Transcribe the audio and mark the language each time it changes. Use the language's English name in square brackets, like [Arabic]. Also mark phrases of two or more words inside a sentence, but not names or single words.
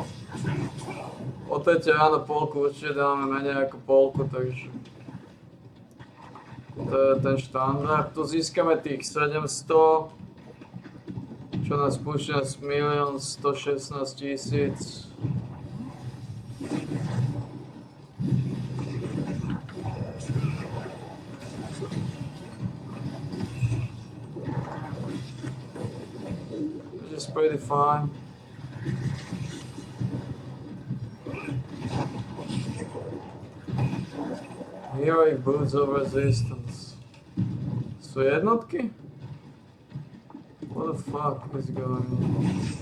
[Slovak] O tete áno, polku určite dáme menej ako polku, takže to je ten štandard. Tu získame tých 700, čo nás púšťa z 1 116 000. [English] Which is pretty fine. Heroic boots of resistance. [Slovak] Sú jednotky? [English] What the fuck is going on?